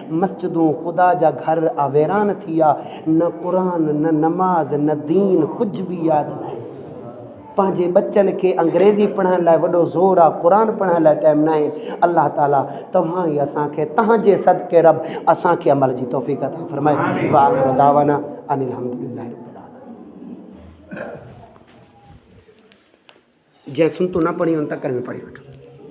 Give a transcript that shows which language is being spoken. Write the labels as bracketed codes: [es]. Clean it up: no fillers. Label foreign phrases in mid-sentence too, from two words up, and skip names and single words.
[sd] मस्जिदूं ख़ुदा जा घर अवेरान थी विया, न क़ुरान न नमाज़ न दीन कुझु बि यादि न आहे। पंहिंजे बच्चनि खे अंग्रेज़ी पढ़ण लाइ वॾो ज़ोर आहे, क़ुरान पढ़ण लाइ टाइम न आहे। अल्लाह ताला तव्हां ई असांखे तव्हांजे सदके रब असांखे अमल जी तौफ़ीक़ अता फ़रमाए। [ar] وآخر دعوانا أن الحمد لله رب العالمين. [sd] जंहिं सुनतू न पढ़ी उन तक में पढ़ी वठो।